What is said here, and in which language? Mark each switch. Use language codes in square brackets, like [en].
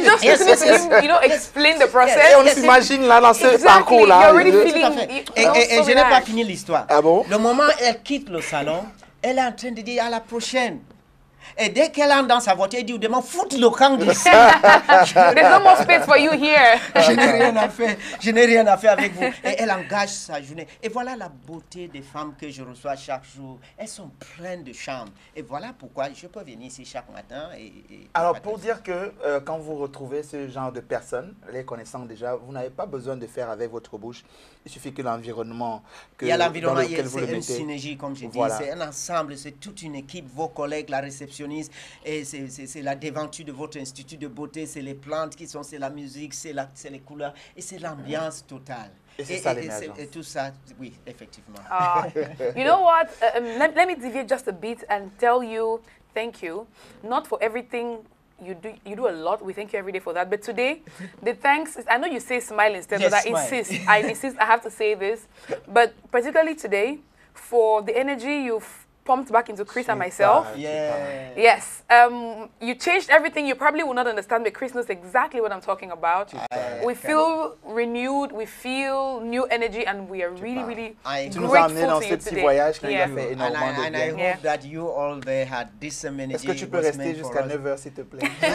[en] Just listening to him, explain the process. [fr] Et on s'imagine là dans ce parcours là. [en] You're already feeling. [fr] Et je n'ai pas fini l'histoire. Ah bon? Le moment où elle quitte le salon, elle est en train de dire à la prochaine. Et dès qu'elle entre dans sa voiture, elle dit, demande, foute le camp d'ici. [en] There's no more space for you here. [fr] Je n'ai rien à faire. Je n'ai rien à faire avec vous. Et elle engage sa journée. Et voilà la beauté des femmes que je reçois chaque jour. Elles sont pleines de charme. Et voilà pourquoi je peux venir ici chaque matin. Alors, pour dire que quand vous retrouvez ce genre de personnes, les connaissant déjà, vous n'avez pas besoin de faire avec votre bouche. Il suffit que l'environnement, il y a l'environnement, c'est une synergie, comme je dis. Voilà. C'est un ensemble, c'est toute une équipe, vos collègues, la réceptionniste, et c'est la devanture de votre institut de beauté, c'est les plantes qui sont, c'est la musique, c'est les couleurs, et c'est l'ambiance totale. Et c'est ça l'émergence. Et tout ça, oui, effectivement. [en] You know what? Let me deviate just a bit and tell you thank you. Not for everything you do a lot. We thank you every day for that. But today, the thanks is, I know you say smile instead, yes, but I insist, I have to say this. But particularly today, for the energy you've pumped back into Chris and myself. Yeah. Yes. You changed everything. You probably will not understand, but Chris knows exactly what I'm talking about. We feel renewed. We feel new energy, and we are really grateful to you today. [fr] Voyage qui a fait énormément de [en] bien. And I hope that you all there had this energy. [fr] Est-ce que tu peux rester jusqu'à 9h, s'il te plaît?